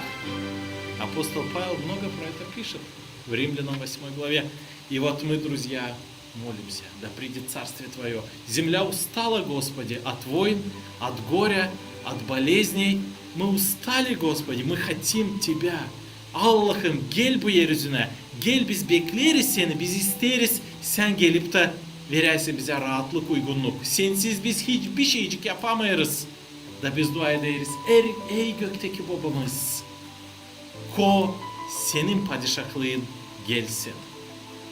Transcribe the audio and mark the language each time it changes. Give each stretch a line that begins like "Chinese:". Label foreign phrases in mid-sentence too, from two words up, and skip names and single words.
Russian: Апостол Павел много про это пишет в Римлянам 8 главе. И вот мы, друзья, молимся, да придет Царствие Твое. Земля устала, Господи, от войн, от горя, от болезней. Мы устали, Господи, мы хотим Тебя.
Gagauz: Allah'ım gel bu yeryüzüne. Gel biz bekleriz seni, biz isteriz. Sen gelip de verirsin bize rahatlık, uygunluk. Sensiz biz hiçbir şeycik yapamayız. Da biz dua ederiz. Ey gökteki babamız. Ko senin padişahlığın gelsin.